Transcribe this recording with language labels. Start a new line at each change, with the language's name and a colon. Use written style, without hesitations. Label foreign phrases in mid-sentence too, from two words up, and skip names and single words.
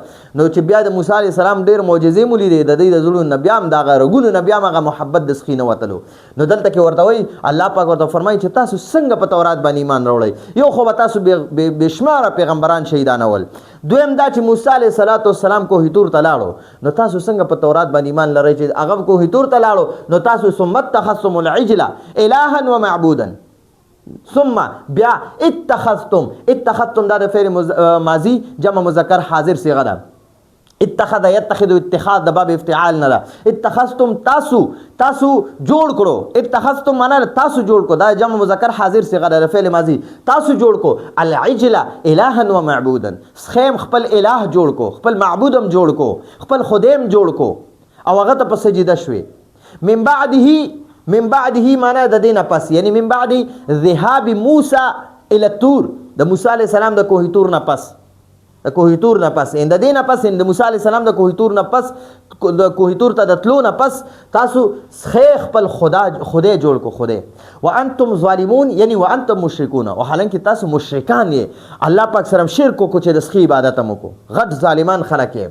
Pashto: نو چې بیا د موسی
Arabic: علیه السلام
Pashto: ډېر معجزې مو لیدې د دوی د زړونو نه بیا هم د هغه رګونو نه بیا هم هغه محبت د سخي نه وتلو. نو دلته کې ورته وایي الله پاک ورته فرمایي چې تاسو څنګه په تورات باندې ایمان راوړئ. یو خو به تاسو بېشماره پیغمبران شهیدانول. دویم دا چې موسی
Arabic: علیه السلام
Pashto: کوه طور ته لاړو نو تاسو څنګه په تورات باندې ایمان لرئ چې هغه کوه طور ته لاړو نو تاسو
Arabic: ثم اتخذتم العجل الها ومعبودا.
Pashto: ثم بیا اتخذتم دا د فعل ماضی جمع مذکر حاضر صیغه ده.
Arabic: اتخذ یتخذ اتخاذ
Pashto: د
Arabic: باب افتعال
Pashto: نه ده. اتخذتم تاسو جوړ کړو. اتخذتم معنا تاسو جوړ کړو دا جمع مذکر حاضر صيغه د فعل ماضي. تاسو جوړ کو
Arabic: العجل الها و معبودا.
Pashto: خیم خپل الہ جوړ کو خپل معبود هم جوړ کو خپل خدایم جوړ کو او هغه ته په سجده شوي.
Arabic: من بعده
Pashto: معنا د دینه پس یعنی
Arabic: من بعد ذهاب موسی الى الطور
Pashto: د موسی
Arabic: علیه السلام
Pashto: د کوه طور نه پس د کوه طور نه پس د دینه پس د موسی
Arabic: علیه السلام
Pashto: د کوه طور نه پس د کوه طور ته د تلو نه پس تاسو خپل خدای جوړ کو خدای.
Arabic: وانتم ظالمون
Pashto: یعنی
Arabic: وانتم مشرکون
Pashto: او حالانکه تاسو مشرکان یې الله پاک سره شرک کو چې د سخی عبادت مو کو غټ ظالمان خلک یې.